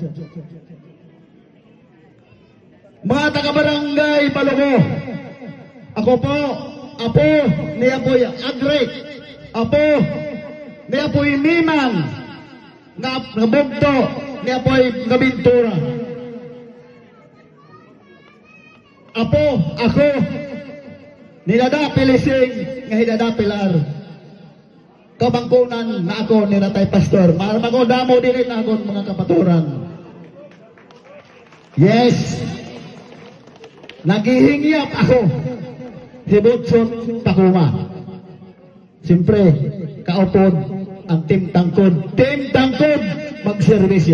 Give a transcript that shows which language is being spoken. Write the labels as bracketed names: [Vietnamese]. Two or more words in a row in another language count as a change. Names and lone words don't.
[Hiligaynon] Mga taga-barangay Balogo, ako po, apo ni Apoy Agrek, apo ni Apoy Mimang, na bugto ni Apoy Gabintura. Apo, ako, nilada Pilising, nga hidada Pilar. Kabangkunan na ako ni Ratay Pastor, maramang damo din na ako mga kapaturan. [English] Yes! [Hiligaynon] Naghihingyap ako, Hibutsot Takuma. Siyempre, kaupod ang Team Tangkod magservisyo.